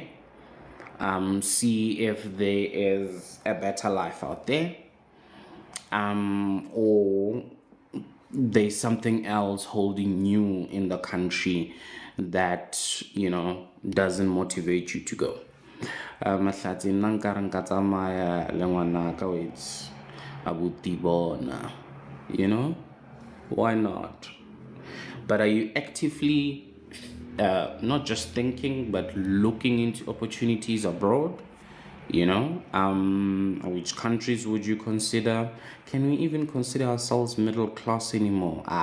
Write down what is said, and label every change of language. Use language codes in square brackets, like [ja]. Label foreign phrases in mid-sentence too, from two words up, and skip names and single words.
[en] See if there is a better life out there, or there's something else holding you in the country that doesn't motivate you to go. [tn] Mahlatsi nna nkare nka tsamaya le ngwana ka wets abuti bona, [en] why not? But are you actively not just thinking but looking into opportunities abroad? Which countries would you consider? Can we even consider ourselves middle class anymore?